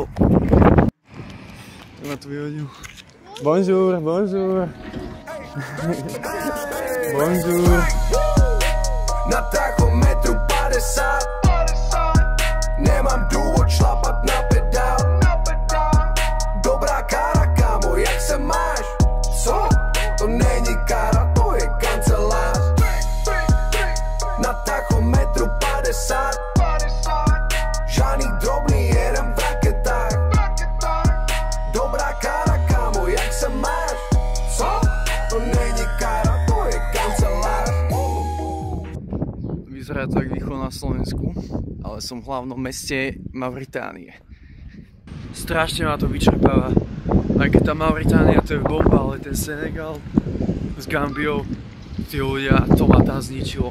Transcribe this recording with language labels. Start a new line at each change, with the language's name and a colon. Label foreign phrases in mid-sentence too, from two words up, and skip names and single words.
Slovak: Ja ma tu vyhodil.
French: Bonjour. Bonjour.
Czech: Na tachometru 50.
Slovak: Nemám dôvod šlapať na pedál.
Czech: Dobrá kára, kámo, jak sa máš? Co? To není kára, to je kancelár. Na tachometru 50. Žádný drobný, jedem v raketách. Dobrá kára, kámo, jak sa máš? Co? To není kára, to je kancelár.
Slovak: Vyzerá to jak východ na Slovensku, ale som v hlavnom meste Mauritánie. Strašne ma to vyčerpáva. Aj keď tá Mauritánia to je bomba, ale ten Senegal s Gambiou, tí ľudia, to ma tam zničilo.